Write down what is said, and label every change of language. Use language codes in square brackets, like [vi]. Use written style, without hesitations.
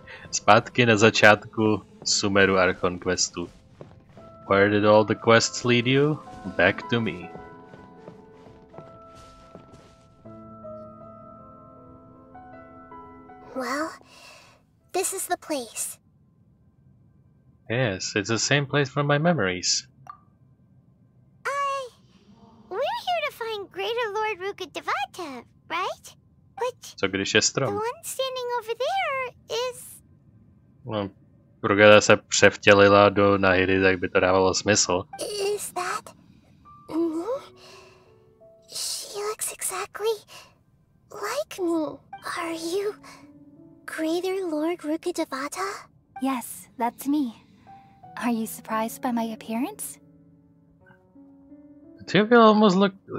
[cs] Zpátky na začátku Sumeru Archon questu. [en] Where did all the quests lead you? Back to me. Well, this is the place. Yes, it's the same place from my memories. We're here to find Greater Lord Rukkhadevata, right? But [cs] Co když je [en] the [cs] strom? [en] one standing over there is... [cs] No, Rukkhada se převtělila do Nahidy, tak by to dávalo smysl. [en] Is that me? She looks exactly like me. Are you Greater Lord Rukkhadevata? Yes, that's me. Are you surprised by my appearance? The two of you almost look...